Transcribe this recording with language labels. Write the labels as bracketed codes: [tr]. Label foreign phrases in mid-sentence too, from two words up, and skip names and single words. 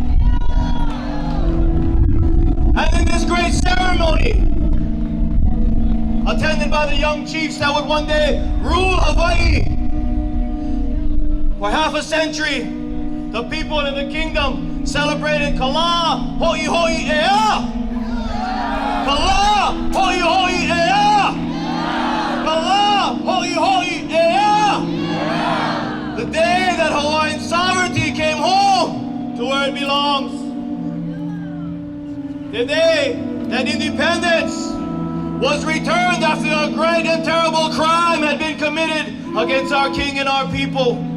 [en] And in this great ceremony, attended by the young chiefs that would one day rule Hawaii, for half a century, the people in the kingdom celebrated Kala Hoi Hoi Ea. Kala Hoi Hoi Ea. Kala Hoi Hoi Ea. The day that Hawaiian sovereignty came home to where it belongs. The day that independence was returned after a great and terrible crime had been committed against our king and our people.